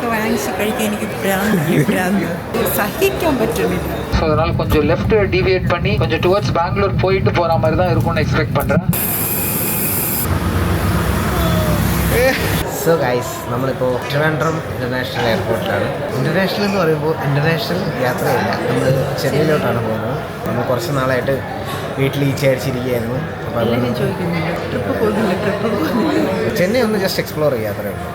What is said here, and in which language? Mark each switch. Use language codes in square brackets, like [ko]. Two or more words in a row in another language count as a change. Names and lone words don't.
[ml] വാങ്ങിച്ച് കഴിക്കാൻ എനിക്ക് ഭ്രാന്ത് സഹിക്കാൻ പറ്റുന്നില്ല. [ta] ஸோ அதனால் கொஞ்சம் [en] left deviate [ta] பண்ணி கொஞ்சம் டுவர்ட்ஸ் பெங்களூர் போயிட்டு போகிற மாதிரி தான் இருக்கும்னு எக்ஸ்பெக்ட் பண்ணுறேன். [ml] സോ ഗൈസ്, നമ്മളിപ്പോൾ ട്രിവാൻഡ്രം ഇൻ്റർനാഷണൽ എയർപോർട്ടിലാണ്. ഇൻ്റർനാഷണൽ എന്ന് പറയുമ്പോൾ ഇൻ്റർനാഷണൽ യാത്രയല്ല, നമ്മൾ ചെന്നൈയിലോട്ടാണ് പോകുന്നത്. നമ്മൾ കുറച്ച് നാളായിട്ട് വീട്ടിൽ ഈച്ചയടിച്ചിരിക്കുകയായിരുന്നു. അപ്പോൾ അതുകൊണ്ട് ചെന്നൈ ഒന്ന് [en] just explore [ml] ചെയ്യാത്രേ ഉള്ളൂ.